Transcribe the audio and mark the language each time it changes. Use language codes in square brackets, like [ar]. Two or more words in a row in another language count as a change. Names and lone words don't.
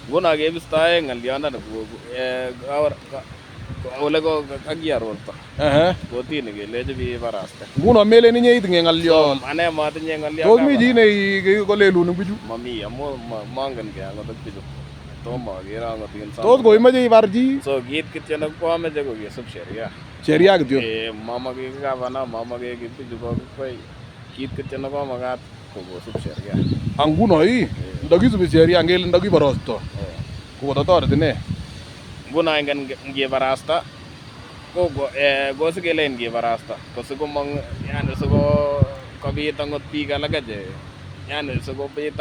[kln] nguno kebistoe ng'olyondoni ole ko kakiarorto kotini kelechi bibaraste nguno melen inye itinye ng'olyo ane matinye ng'olyo tos mi chi ne kolelun bichu mami amu mangen ke angot ak bichu tomo aker angot in tos koimeche ibar chi so kit kityo ne kwameche ko kesub sheria kityo mamake gavana mamake bichu kokikwai kit kityo ne komakat ko kosub sheria ang nguno ndakisubi sheria ngele ndakiborosto kokototoreti ne nguno ingen ngebarasta kosikelen ngebarasta kosikomong yani siko kobit angot biik alake che yani sikobit